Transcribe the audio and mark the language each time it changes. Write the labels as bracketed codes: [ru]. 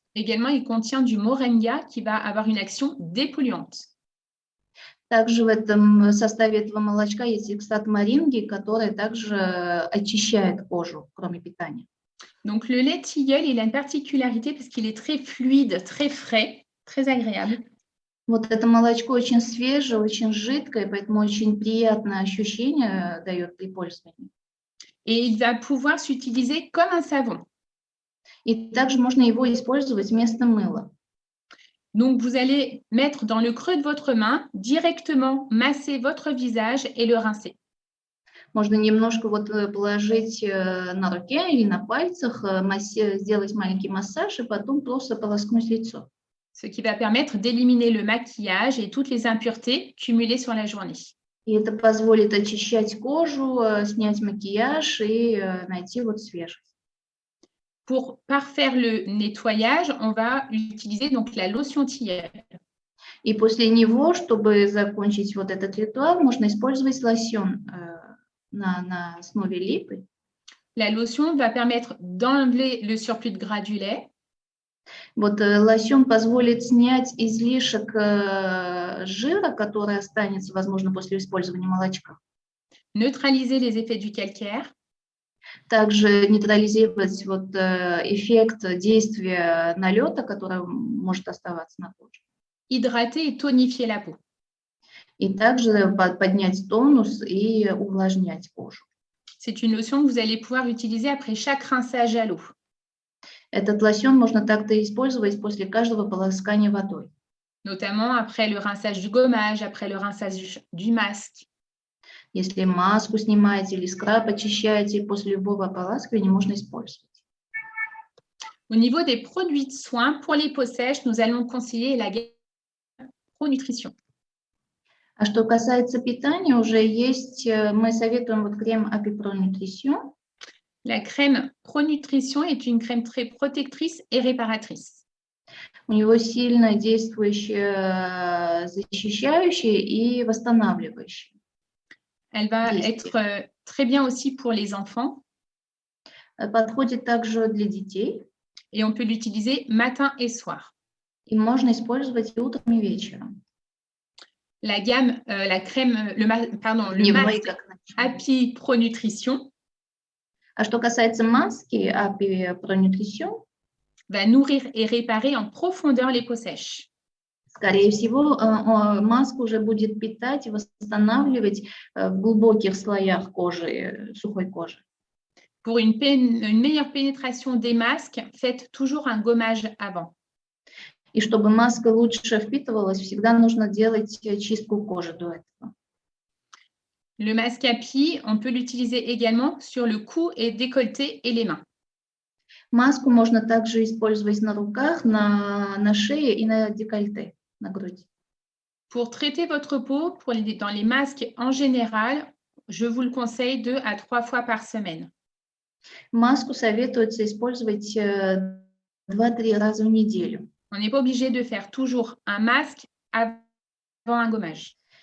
[fr] Également, il contient du moringa qui va avoir une action dépolluante. [ru] Также в этом составе этого молочка есть экстракт моринги, который также очищает кожу, кроме питания. [fr] Donc, le lait tilleul, il a une particularité parce qu'il est très fluide, très frais, très agréable. [ru] Вот это молочко очень свежее, очень жидкое, поэтому очень приятное ощущение дает при пользовании. [fr] Et il va pouvoir s'utiliser comme un savon. [ru] И также можно его использовать вместо мыла. [fr] Donc, vous allez mettre dans le creux de votre main, directement masser votre visage et le rincer. [ru] Можно немножко вот положить на руке или на пальцах, сделать маленький массаж и потом просто полоскнуть лицо. [fr] Ce qui va permettre d'éliminer le maquillage et toutes les impuretés cumulées sur la journée. [ru] И это позволит очищать кожу, снять макияж и найти вот свежесть. [fr] Pour parfaire le nettoyage, on va utiliser donc la lotion tilleul. [ru] И после него, чтобы закончить вот этот ритуал, можно использовать лосьон на основе липы. [fr] La lotion va permettre d'enlever le surplus de gras du lait. [ru] Вот лосьон позволит снять излишек жира, который останется, возможно, после использования молочка. [fr] Neutraliser les effets du calcaire. [ru] Также нейтрализировать вот эффект действия налета, который может оставаться на коже. [fr] Hydrater et tonifier la peau. [ru] И также поднять тонус и увлажнять кожу. [fr] C'est une lotion que vous allez pouvoir utiliser après chaque rinçage à l'eau. [ru] Этот лосьон можно также использовать после каждого полоскания водой. [fr] Notamment après le rinçage du gommage, après le rinçage du masque. [ru] Если маску снимаете или скраб очищаете, после любого ополаскивания можно использовать. [fr] Au niveau des produits de soins, pour les peaux sèches, nous allons conseiller la gamme Pro Nutrition. [ru] А что касается питания, уже есть, мы советуем вот крем Api Pro Nutrition. [fr] La crème Pro Nutrition est une crème très protectrice et réparatrice. [ru] У него сильно действующая, защищающая и восстанавливающая. [fr] Elle va être très bien aussi pour les enfants. [ru] Подходит также для детей. [fr] Et on peut l'utiliser matin et soir. [ru] И можно использовать и утром, и вечером. [fr] La gamme, la crème, le masque Api Pro Nutrition. [ru] А что касается маски Api Pro Nutrition, [fr] va nourrir et réparer en profondeur les peaux sèches. [ru] Скорее всего, маска уже будет питать и восстанавливать в глубоких слоях кожи, сухой кожи. [fr] Pour une meilleure pénétration des masques, faites toujours un gommage avant. [ru] И чтобы маска лучше впитывалась, всегда нужно делать чистку кожи до этого. [fr] Le masque Api, on peut l'utiliser également sur le cou et décolleté et les mains. [ru] Маску можно также использовать на руках, на шее и на декольте, на груди. [fr] Pour traiter votre peau, dans les masques en général, je vous le conseille 2 à 3 fois par semaine. [ru] Маску советуется использовать 2-3 раза в неделю. [fr] On n'est pas obligé de faire toujours un masque avant un gommage.